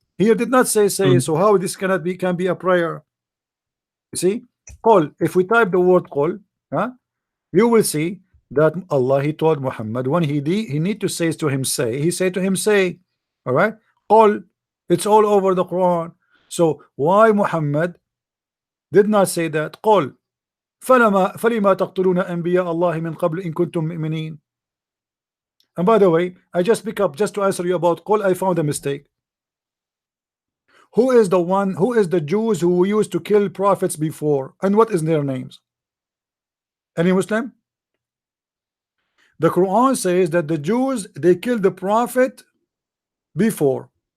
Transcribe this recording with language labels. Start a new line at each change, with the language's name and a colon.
English: Here did not say say. So how this can be a prayer? You see, call. If we type the word call, you will see that Allah he told Muhammad when he need to say to him say. He said to him say. All right, call. It's all over the Quran. So why Muhammad did not say that?
Arabic: قل فلما تقتلون أنبياء الله من قبل إن كنتم مؤمنين.
English: And by the way, I just pick up just to answer you about قل. I found a mistake. Who is the Jews who used to kill prophets before, and what is their names? Any Muslim? The Quran says that the Jews they killed the prophet before.